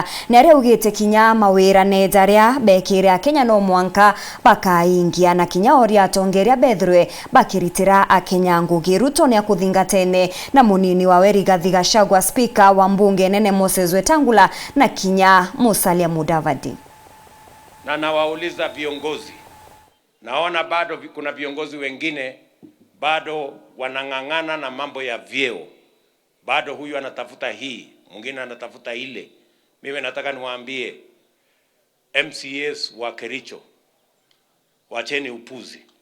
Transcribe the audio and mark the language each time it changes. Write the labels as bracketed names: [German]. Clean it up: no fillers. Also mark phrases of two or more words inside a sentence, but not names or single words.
[Meru] Na aria augite kinya mawirane jaria bekire Akenya no mwanka bakaingia na kinya oria atongeria bethirwe bakiritira Akenya ngugi. Ruto ni akuthingatene na munini wawe Rigathi Gachagua, speaker wa mbunge nene Moses Wetangula na kinya Musalia Mudavadi. [Swahili] Na nawauliza viongozi, naona bado kuna viongozi wengine bado wanang'ang'ana na mambo ya vyeo. Bado huyu anatafuta hii, mwingine anatafuta ile. Mimi nataka niwaambie MCAS wa Kericho, wacheni upuzi.